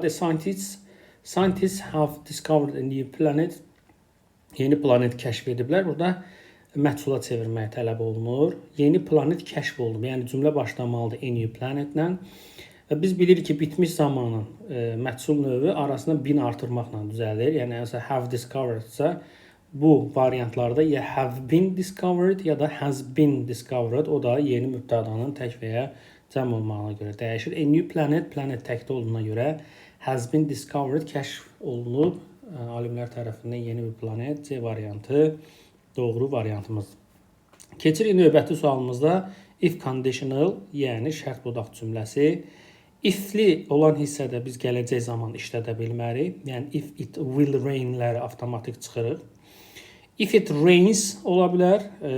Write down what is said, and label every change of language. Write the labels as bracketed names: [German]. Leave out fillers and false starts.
[English] The scientists have discovered a new planet. [Azerbaijani] Yeni planet kəşf ediblər. Burada məhsula çevirməyə tələb olunur. Yeni planet kəşf olunub. Yəni cümlə başlamalıdır [English] a new planet- [Azerbaijani] lə. Və biz bilirik ki, bitmiş zamanın məhsul növü arasında bin artırmaqla düzəlir. Yəni [English] have discovered- [Azerbaijani] sə bu variantlarda ya [English] have been discovered [Azerbaijani] ya da [English] has been discovered. [Azerbaijani] O da yeni mübtədanın tək və ya cəm olmağına görə dəyişir. [English] A new planet, [Azerbaijani] planet təkdə olduğuna görə [English] has been discovered, [Azerbaijani] kəşf olunub. Alimlər tərəfindən yeni bir planet. C variantı doğru variantımızdır. Keçirik növbəti sualımızda [English] if conditional, [Azerbaijani] yəni şərt dodaq cümləsi. If-li olan hissədə biz gələcək zaman işlədə bilmərik. Yəni [English] if it will rain- [Azerbaijani] ləri avtomatik çıxırıq. [English] If it rains [Azerbaijani] ola bilər.